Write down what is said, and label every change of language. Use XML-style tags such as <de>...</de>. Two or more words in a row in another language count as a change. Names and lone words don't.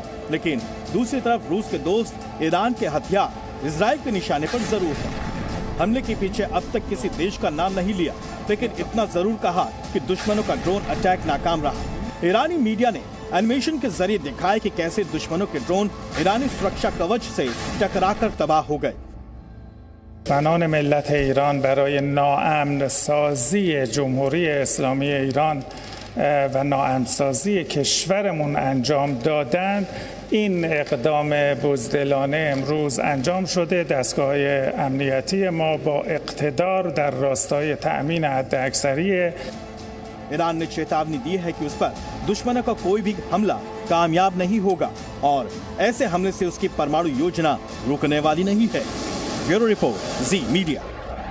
<hi>लेकिन दूसरी तरफ रूस के दोस्त ईरान के हथियार इजराइल के निशाने पर जरूर है। हमले के पीछे अब तक किसी देश का नाम नहीं लिया, लेकिन इतना जरूर कहा कि दुश्मनों का</hi> <en>drone attack</en> <hi>नाकाम रहा। ईरानी मीडिया ने एनिमेशन के जरिए दिखाया कि कैसे दुश्मनों के ड्रोन ईरानी सुरक्षा कवच से टकराकर तबाह हो गए।</hi> <fa>بنان ملت ایران برای ناامن سازی جمهوری اسلامی ایران و ناامن سازی کشورمون انجام دادند. این اقدام بزدلانه امروز انجام شده. دستگاه امنیتی ما با اقتدار در راستای تأمین حداکثری</fa> <hi>ईरान ने चेतावनी दी है कि उस पर दुश्मनों का कोई भी हमला कामयाब नहीं होगा और ऐसे हमले से उसकी परमाणु योजना रुकने वाली नहीं है।</hi> <en>bureau report,</en> <hi>जी मीडिया।</hi>